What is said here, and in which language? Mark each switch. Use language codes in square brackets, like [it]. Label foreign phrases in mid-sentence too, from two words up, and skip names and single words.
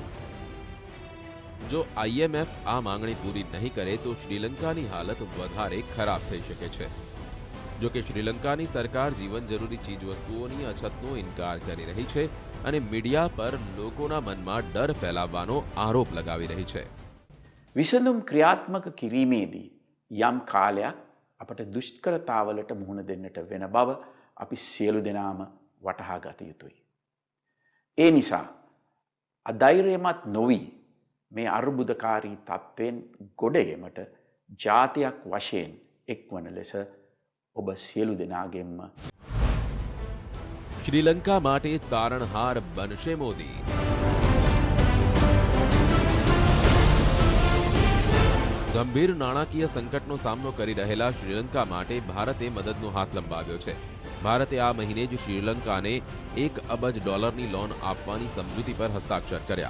[gu] જો IMF આ માંગણી પૂરી નહીં કરે તો શ્રીલંકાની હાલત વધારે ખરાબ થઈ શકે છે. જો કે શ્રીલંકાની સરકાર જીવન જરૂરી ચીજવસ્તુઓની અછતનો ઇનકાર કરી રહી છે અને મીડિયા પર લોકોના મનમાં ડર ફેલાવવાનો આરોપ લગાવી રહી છે. [si] විසඳුම් ක්‍රියාත්මක කිරීමේදී යම් කාලයක් අපට දුෂ්කරතාවලට මුහුණ දෙන්නට වෙන බව අපි සියලු දෙනාම වටහා ගත යුතුයි. ඒ නිසා අධෛර්යමත් නොවී මේ අර්බුදකාරී තත්ත්වයෙන් ගොඩ ඒමට ජාතියක් වශයෙන් එක්වන ලෙස ඔබ සියලු දෙනාගෙන්ම [gu] શ્રીલંકા માટે તારણહાર બનશે મોદી. ગંભીર નાણાકીય સંકટનો સામનો કરી રહેલા શ્રીલંકા માટે ભારતે મદદનો હાથ લંબાવ્યો છે. ભારતે આ મહિને જ શ્રીલંકાને $1 અબજ લોન આપવાની સમજૂતી પર હસ્તાક્ષર કર્યા.